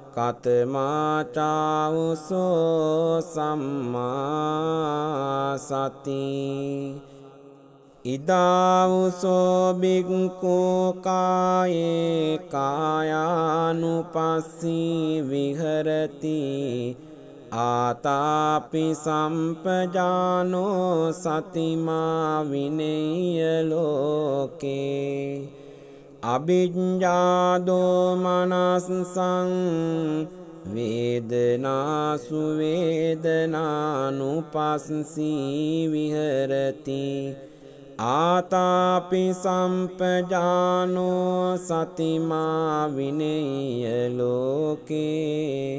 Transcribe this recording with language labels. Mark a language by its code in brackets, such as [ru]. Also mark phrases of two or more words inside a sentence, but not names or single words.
[pi] කතමාචාවුසෝ සම්මා සති ඉදාවුසෝ බික්ඛෝ කායේ කායානුපස්සී විහෙරති ආතාපි සම්පජානෝ සතිමා විනේය ලෝකේ අභිඤ්ඤාදෝ මනස්සං වේදනාසු වේදනානුපස්සී විහෙරති ආතාපි සම්පජානෝ සතිමා විනේය ලෝකේ